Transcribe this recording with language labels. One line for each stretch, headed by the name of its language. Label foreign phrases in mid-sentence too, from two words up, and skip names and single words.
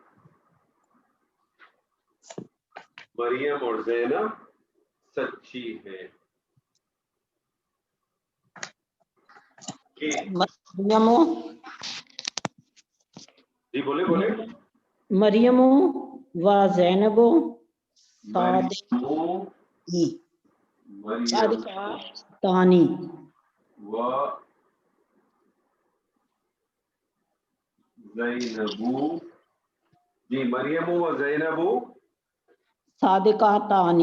Urdu: مریم اور زینب سچی ہیں. مریم جی بولے بولے. مریم و زینب صادقانی و زینبو. جی مریم و زینبو صادقاتانی.